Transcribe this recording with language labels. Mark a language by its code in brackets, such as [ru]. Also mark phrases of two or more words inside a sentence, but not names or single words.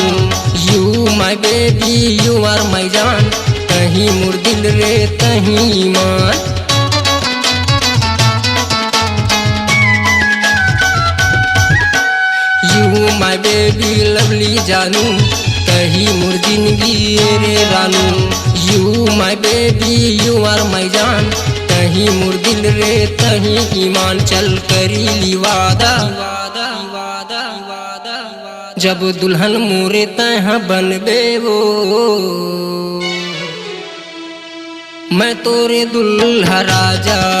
[en] you my baby you are my [hne] जान तही मोर दिल रे तही ईमान। [en] you my baby lovely [hne] जानू तही मोर जिंदगी रे रानू। [en] you my baby you are my [hne] जान तही मोर दिल रे तही ईमान चल करी ली वादा। जब दुल्हन मोरे तहाँ बन बे वो मैं तोरे दुल्हा राजा।